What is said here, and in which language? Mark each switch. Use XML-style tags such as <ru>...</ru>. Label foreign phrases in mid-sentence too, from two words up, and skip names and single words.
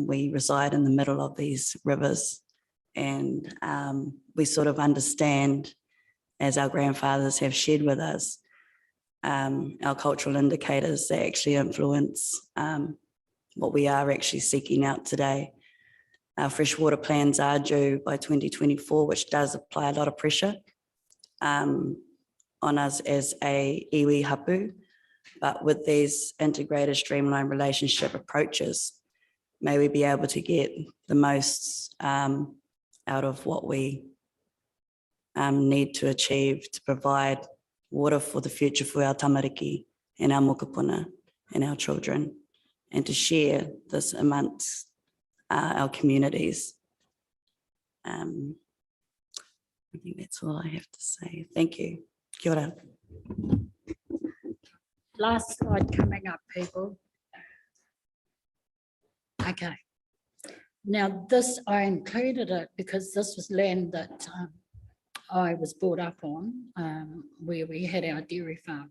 <en>We reside in the middle of these rivers. And we sort of understand, as our grandfathers have shared with us, our cultural indicators that actually influence what we are actually seeking out today. Our freshwater plans are due by 2024, which does apply a lot of pressure on us as a</en> <mi>iwi hapu.</mi> <en>But with these integrated streamlined relationship approaches, may we be able to get the most out of what we need to achieve to provide water for the future for our tamariki and our mokopuna and our children, and to share this amongst our communities. I think that's all I have to say. Thank you.</en> <mi>Kia ora.</mi> <en>Last slide coming up, people. Okay. Now this, I included it because this was land that I was brought up on, where we had our dairy farm.</en>